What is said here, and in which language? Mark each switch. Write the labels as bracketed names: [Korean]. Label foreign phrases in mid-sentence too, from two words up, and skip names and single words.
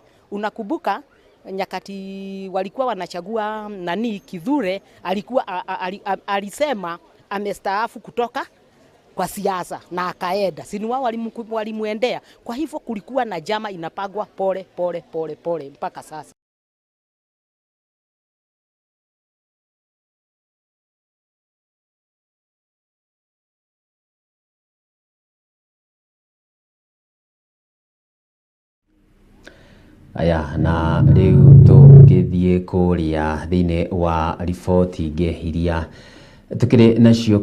[Swahili] Unakumbuka nyakati walikuwa wanachagua Kithure, alisema amestaafu kutoka kwa siasa na akaenda. Si ni wao walimuendea. Kwa hivyo kulikuwa na jama inapagwa pole mpaka sasa. [Kikuyu] Aya, na riu tugithie kuria thiini wa riboti ingi iria tukiri nacio